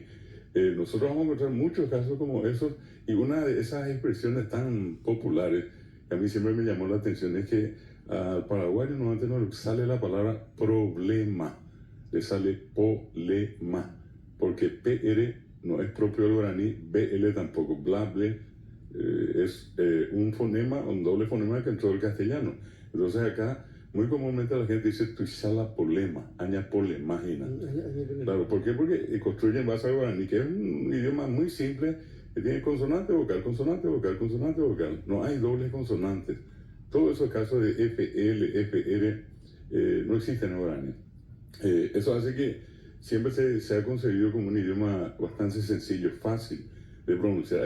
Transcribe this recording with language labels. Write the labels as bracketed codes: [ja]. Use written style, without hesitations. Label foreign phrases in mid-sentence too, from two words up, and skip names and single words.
[es] Nosotros vamos a encontrar muchos casos como esos, y una de esas expresiones tan populares que a mí siempre me llamó la atención es que al paraguayo normalmente no le sale la palabra problema, le sale polema, porque PR no es propio del guaraní, BL tampoco, blable es un fonema, un doble fonema que entró del castellano. Entonces acá muy comúnmente la gente dice [gn] tuisala polema, aña polemagina. [es] Claro, ¿por qué? Porque construyen base al guaraní, que es un idioma muy simple, que tiene consonante, vocal, consonante, vocal, consonante, vocal. No hay dobles consonantes. Todos esos casos de FL, FR no existen en el guaraní. Eso hace que siempre se ha concebido como un idioma bastante sencillo, fácil de pronunciar.